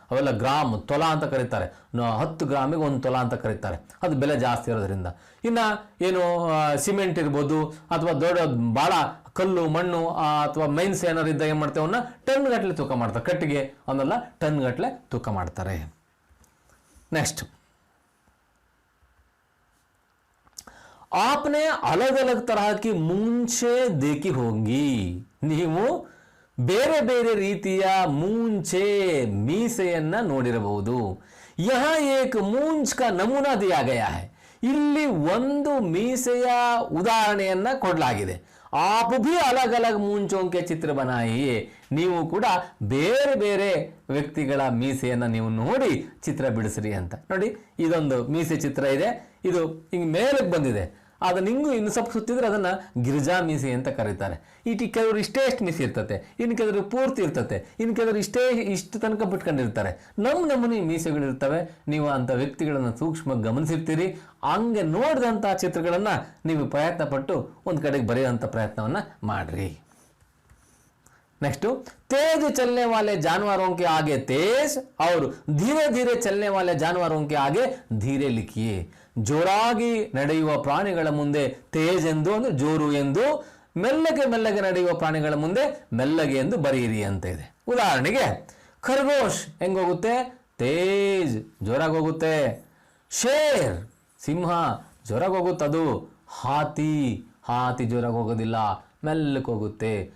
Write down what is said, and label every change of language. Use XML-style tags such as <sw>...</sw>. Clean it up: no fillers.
<kn>ಅವೆಲ್ಲ ಗ್ರಾಮ್, ತೊಲಾ ಅಂತ ಕರೀತಾರೆ. 10 ಗ್ರಾಮಿಗೆ 1 ತೊಲಾ ಅಂತ ಕರೀತಾರೆ. ಅದು ಬೆಲೆ ಜಾಸ್ತಿ ಇರೋದ್ರಿಂದ. ಇನ್ನು ಏನು ಸಿಮೆಂಟ್ ಇರ್ಬೋದು ಅಥವಾ ದೊಡ್ಡ ಭಾಳ ಕಲ್ಲು, ಮಣ್ಣು ಅಥವಾ ಮೈನ್ಸ್ ಏನಾರು ಇದ್ದಾಗ ಏನು ಮಾಡ್ತೇವೆ? ಅವನ್ನ ಟನ್ ಗಟ್ಟಲೆ ತೂಕ ಮಾಡ್ತಾರೆ. ಕಟ್ಟಿಗೆ ಅವನ್ನೆಲ್ಲ ಟನ್ ಗಟ್ಟಲೆ ತೂಕ ಮಾಡ್ತಾರೆ.</kn> <hi>ನೆಕ್ಸ್ಟ್, आपने अलग अलग तरह की मूंछे देखी होंगी.</hi> <kn>ನೀವು ಬೇರೆ ಬೇರೆ ರೀತಿಯ ಮೂಂಛೆ, ಮೀಸೆಯನ್ನ ನೋಡಿರಬಹುದು.</kn> <hi>यहाँ एक मूंछ का नमूना दिया गया है.</hi> <kn>ಇಲ್ಲಿ ಒಂದು ಮೀಸೆಯ ಉದಾಹರಣೆಯನ್ನ ಕೊಡಲಾಗಿದೆ.</kn> <hi>आप भी अलग अलग मूंछों के चित्र बनाइए.</hi> <kn>ನೀವು ಕೂಡ ಬೇರೆ ಬೇರೆ ವ್ಯಕ್ತಿಗಳ ಮೀಸೆಯನ್ನ ನೀವು ನೋಡಿ ಚಿತ್ರ ಬಿಡಿಸ್ರಿ ಅಂತ. ನೋಡಿ, ಇದೊಂದು ಮೀಸೆ ಚಿತ್ರ ಇದೆ. ಇದು ಹಿಂಗೆ ಮೇಲಕ್ಕೆ ಬಂದಿದೆ. ಅದನ್ನ ಹಿಂಗೂ ಇನ್ನು ಸ್ವಲ್ಪ ಸುತ್ತಿದ್ರೆ ಅದನ್ನ ಗಿರಿಜಾ ಮೀಸೆ ಅಂತ ಕರೀತಾರೆ. ಕೆಲವರು ಇಷ್ಟು ಮೀಸೆ ಇರ್ತತೆ, ಇನ್ನು ಕೆಲವರು ಪೂರ್ತಿ ಇರ್ತತೆ, ಇನ್ನು ಕೆಲವರು ಇಷ್ಟು ತನಕ ಬಿಟ್ಕೊಂಡಿರ್ತಾರೆ. ನಮೂನಿ ಮೀಸೆಗಳಿರ್ತವೆ. ನೀವು ಅಂತ ವ್ಯಕ್ತಿಗಳನ್ನ ಸೂಕ್ಷ್ಮ ಗಮನಿಸಿರ್ತೀರಿ. ಹಂಗೆ ನೋಡಿದಂಥ ಚಿತ್ರಗಳನ್ನ ನೀವು ಪ್ರಯತ್ನ ಪಟ್ಟು ಒಂದು ಕಡೆಗೆ ಬರೆಯುವಂಥ ಪ್ರಯತ್ನವನ್ನ ಮಾಡ್ರಿ.</kn> <hi>नेक्स्ट, तेज चलने वाले जानवरों के आगे तेज और धीरे धीरे चलने वाले जानवरों के आगे धीरे लिखिए.</hi> <kn>ಜೋರಾಗಿ ನಡೆಯುವ ಪ್ರಾಣಿಗಳ ಮುಂದೆ ತೇಜ್ ಎಂದು ಅಂದ್ರೆ ಜೋರು ಎಂದು, ಮೆಲ್ಲಗೆ ಮೆಲ್ಲಗೆ ನಡೆಯುವ ಪ್ರಾಣಿಗಳ ಮುಂದೆ ಮೆಲ್ಲಗೆ ಎಂದು ಬರೆಯಿರಿ ಅಂತ ಇದೆ. ಉದಾಹರಣೆಗೆ ಖರ್ಗೋಶ್ ಹೆಂಗೋಗುತ್ತೆ? ತೇಜ್, ಜೋರಾಗಿ ಹೋಗುತ್ತೆ. ಶೇರ್, ಸಿಂಹ, ಜೋರಾಗಿ ಹೋಗುತ್ತದು. ಹಾತಿ ಜೋರಾಗಿ ಹೋಗೋದಿಲ್ಲ, ಮೆಲ್ಲಕ್ಕೆ ಹೋಗುತ್ತೆ.</kn>